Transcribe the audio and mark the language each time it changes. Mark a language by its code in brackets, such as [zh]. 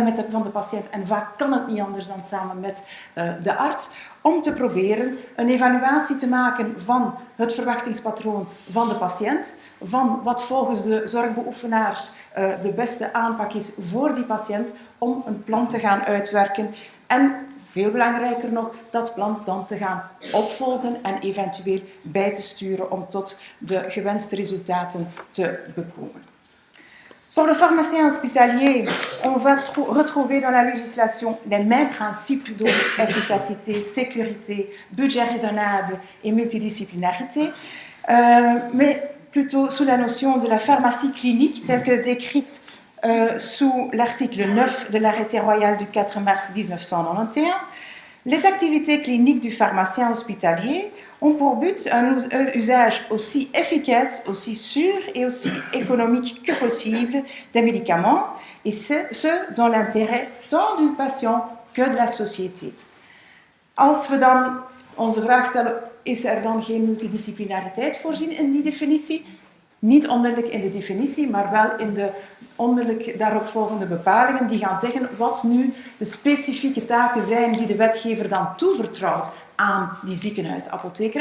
[nl] van de patiënt en vaak kan het niet anders dan samen met de arts, om te proberen een evaluatie te maken van het verwachtingspatroon van de patiënt, van wat volgens de zorgbeoefenaars de beste aanpak is voor die patiënt, om een plan te gaan uitwerken en, veel belangrijker nog, dat plan dan te gaan opvolgen en eventueel bij te sturen om tot de gewenste resultaten te bekomen. [fr] Pour le pharmacien hospitalier, on va retrouver dans la législation les mêmes principes d'efficacité, sécurité, budget raisonnable et multidisciplinarité, mais plutôt sous la notion de la pharmacie clinique telle que décrite sous l'article 9 de l'arrêté royal du 4 mars 1991. Les activités cliniques du pharmacien hospitalier ont pour but un usage aussi efficace, aussi sûr et aussi économique que possible des médicaments, et ce dans l'intérêt tant du patient que de la société. [nl] Als we dan onze vraag stellen, is er dan geen multidisciplinariteit voorzien in die definitie? Niet onmiddellijk in de definitie, maar wel in de onmiddellijk daaropvolgende bepalingen die gaan zeggen wat nu de specifieke taken zijn die de wetgever dan toevertrouwt aan die ziekenhuisapotheker.